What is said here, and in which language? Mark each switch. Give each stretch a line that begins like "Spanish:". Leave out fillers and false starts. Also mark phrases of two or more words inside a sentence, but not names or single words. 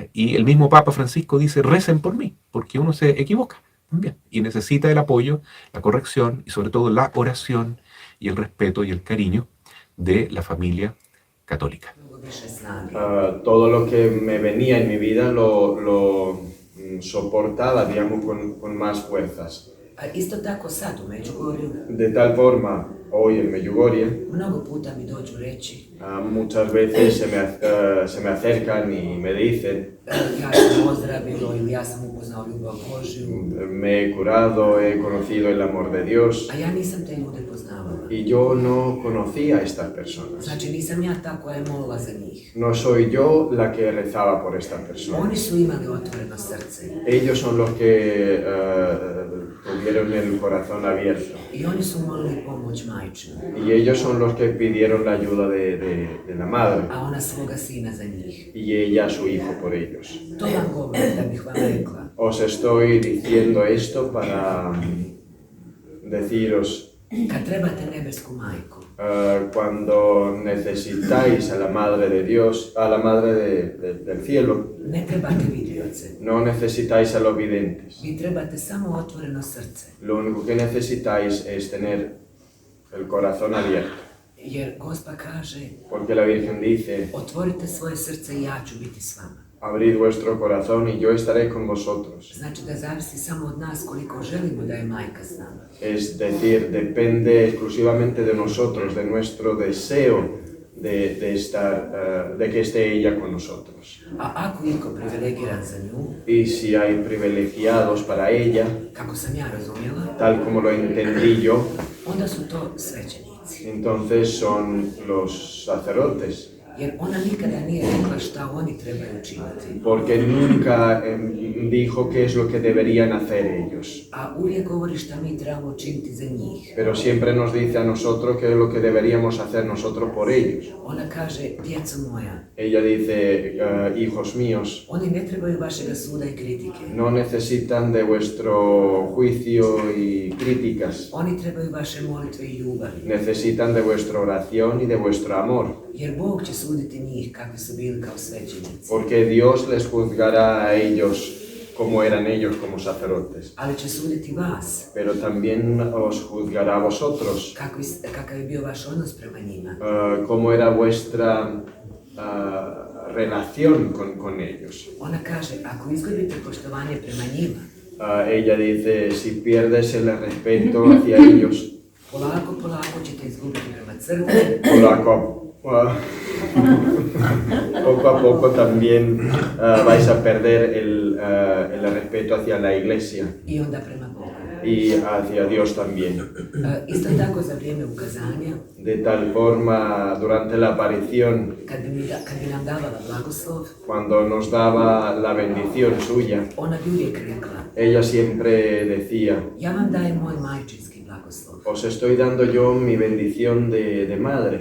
Spanish: Y el mismo Papa Francisco dice, recen por mí, porque uno se equivoca también y necesita el apoyo, la corrección y sobre todo la oración y el respeto y el cariño de la familia católica. Todo lo que me venía en mi vida lo soportaba, digamos, con más fuerzas.
Croatian: Isto tako sad u Međugorju.
Spanish: De tal forma, hoy en Medjugorje,
Croatian: Mnogo puta mi dođu reći
Spanish: Muchas veces se me acercan y me dicen,
Croatian: ja sam ozdravilo ili ja sam upoznao ljubav Božju,
Spanish: me he curado, he conocido el amor de Dios,
Croatian: a ja nisam te ljude poznavala.
Spanish: y yo no conocía a estas personas.
Croatian: Znači nisam ja ta koja je molila za njih.
Spanish: No soy yo la que rezaba por estas
Croatian: Oni
Spanish: personas.
Croatian: su imali otvoreno srce
Spanish: Ellos son los que tuvieron el corazón abierto.
Croatian: i oni su molili pomoć majčinu,
Spanish: Y ellos son los que pidieron la ayuda de la madre.
Croatian: a ona svoga sina za njih.
Spanish: Y ella a su hijo por ellos.
Croatian: To vam govorim da bih vam rekla.
Spanish: Os estoy diciendo esto para deciros,
Croatian: Kad trebate nebesku majku,
Spanish: cuando necesitáis a la Madre de Dios, a la Madre del cielo,
Croatian: ne trebate vidioce.
Spanish: no necesitáis a los videntes.
Croatian: Vi trebate samo otvoreno srce,
Spanish: Lo único que necesitáis es tener el corazón abierto.
Croatian: jer Gospa kaže,
Spanish: Porque la Virgen dice,
Croatian: otvorite svoje srce i ja ću biti s vama.
Spanish: abrid vuestro corazón y yo estaré con vosotros.
Croatian: Znači da zavisi samo od nas koliko želimo da je majka s nama.
Spanish: Es decir, depende exclusivamente de nosotros, de nuestro deseo de que esté ella con nosotros.
Croatian: A ako je iko privilegiran za nju,
Spanish: Y si hay privilegiados para ella,
Croatian: kako sam ja razumjela,
Spanish: tal como lo entendí yo,
Croatian: onda su to svećenici.
Spanish: entonces son los sacerdotes.
Croatian: Jer ona nikada nije rekla šta oni trebaju učiniti.
Spanish: Porque nunca dijo qué es lo que deberían hacer ellos.
Croatian: A uvijek govori šta mi trebamo učiniti za njih.
Spanish: Pero siempre nos dice a nosotros qué es lo que deberíamos hacer nosotros por ellos.
Croatian: Ona kaže, djeco moja,
Spanish: Ella dice, hijos míos,
Croatian: oni ne trebaju vašega suda i kritike.
Spanish: no necesitan de vuestro juicio y críticas.
Croatian: Oni trebaju vaše molitve i ljubavi.
Spanish: Necesitan de vuestra oración y de vuestro amor.
Croatian: Jer Bog će suditi njih kakvi su bili kao svećenici.
Spanish: Porque Dios les juzgará a ellos como eran ellos como sacerdotes.
Croatian: Ali će suditi vas.
Spanish: Pero también os juzgará a vosotros.
Croatian: Kakav je bio vaš odnos prema njima.
Spanish: Cómo era vuestra relación con ellos.
Croatian: Ona kaže, ako izgubite poštovanje prema njima,
Spanish: Ella dice, si pierdes el respeto hacia ellos,
Croatian: polako ćete izgubiti prema crkvi,
Spanish: poco a poco también vais a perder el respeto hacia la iglesia
Croatian: i onda prema Bogu.
Spanish: y hacia Dios también.
Croatian: Isto tako za vrijeme ukazanja,
Spanish: De tal forma, durante la aparición,
Croatian: kad bi nam davala blagoslov,
Spanish: cuando nos daba la bendición suya,
Croatian: ona bi uvijek rekla,
Spanish: ella siempre decía,
Croatian: ja vam dajem moj majčinski blagoslov.
Spanish: os estoy dando yo mi bendición de madre,